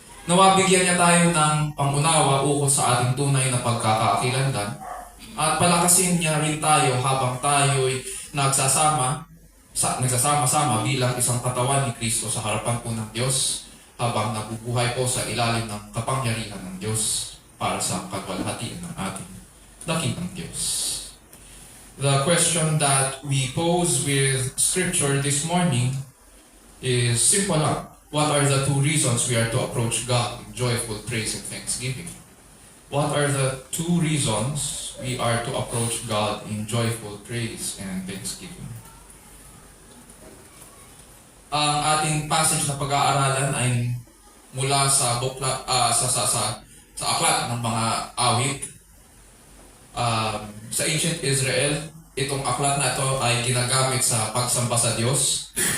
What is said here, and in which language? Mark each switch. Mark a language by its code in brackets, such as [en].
[tl] Nawabigyan niya tayo ng pangunawa ukol sa ating tunay na pagkakakilanlan at palakasin niya rin tayo habang tayo'y nagsasama-sama bilang isang katawan ni Kristo sa harapan po ng Diyos habang nabubuhay po sa ilalim ng kapangyarihan ng Diyos para sa kalwalhatian ng ating dakilang Diyos. [en] The question that we pose with Scripture this morning is simple lang. What are the two reasons we are to approach God in joyful praise and thanksgiving? What are the two reasons we are to approach God in joyful praise and thanksgiving? [tl] Ang ating passage na pag-aaralan ay mula sa aklat ng mga awit, sa ancient Israel, itong aklat na ito ay ginagamit sa pagsamba sa Diyos.